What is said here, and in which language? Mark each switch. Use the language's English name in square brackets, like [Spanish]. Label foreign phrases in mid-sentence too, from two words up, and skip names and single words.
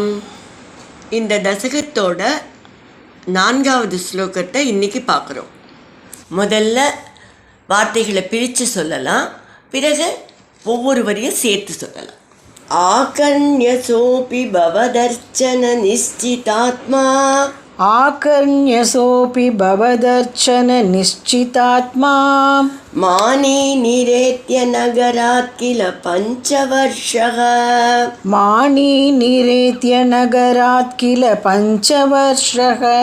[Tamil] இந்த தசகத்தோட 4வது ஸ்லோகத்தை இன்னைக்கு பார்க்குறோம். முதல்ல வார்த்தைகளை பிரித்து சொல்லலாம், பிறகு ஒவ்வொரு வரியும் சேர்த்து சொல்லலாம். [Sanskrit] आकर्ण्य सोपि भवदर्चन निश्चितात्मा आकर्ण्यसोऽपि भवदर्चन निश्चितात्मा मानी निरेत्य नगरात् किल पञ्चवर्षः मानी निरेत्य नगरात् किल पञ्चवर्षः